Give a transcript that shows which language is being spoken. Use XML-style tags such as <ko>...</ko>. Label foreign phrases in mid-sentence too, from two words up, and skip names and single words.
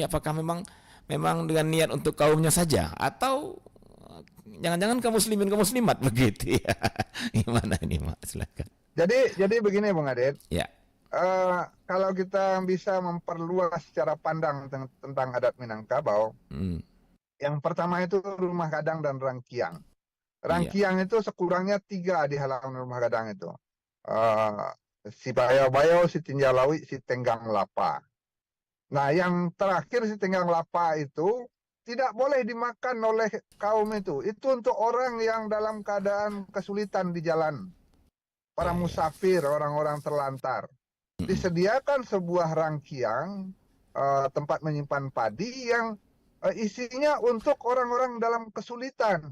<id>Apakah memang dengan niat untuk kaumnya saja, atau jangan-jangan kaum muslimin kaum muslimat begitu ya? Gimana ini, Mak? Silakan. Jadi begini, Bung Adit. Ya. Kalau kita bisa memperluas secara pandang tentang adat Minangkabau, yang pertama itu rumah gadang dan rangkiang. Rangkiang itu sekurangnya 3 di halaman rumah gadang itu. Si Bayo-Bayo, si Tinjalawi, si Tenggang Lapa. Nah, yang terakhir si Tenggang Lapa itu tidak boleh dimakan oleh kaum itu. Itu untuk orang yang dalam keadaan kesulitan di jalan. Para musafir, orang-orang terlantar. Disediakan sebuah rangkiang, tempat menyimpan padi yang isinya untuk orang-orang dalam kesulitan.</id>